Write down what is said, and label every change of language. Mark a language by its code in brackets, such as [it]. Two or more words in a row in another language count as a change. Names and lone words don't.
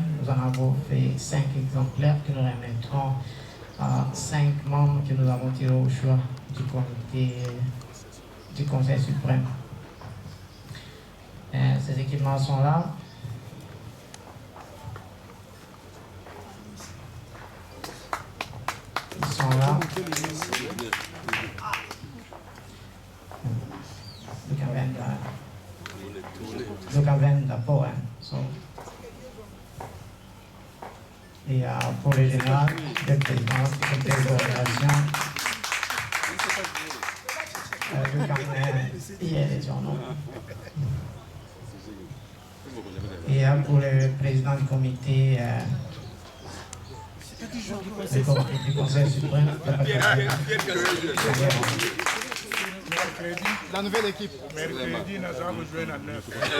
[fr] Nous en avons fait 5 exemplaires que nous remettrons à 5 membres que nous avons tirés au choix du comité du Conseil suprême. Ces équipements sont là. Ils sont là. [sv] Du kan vända på en. Så. [fr] Et pour le général, le président, le président, [sv] du kan ge det till honom. [fr] Et pour le président du comité du Conseil suprême. La nouvelle équipe. Mercredi, nous allons jouer à 9.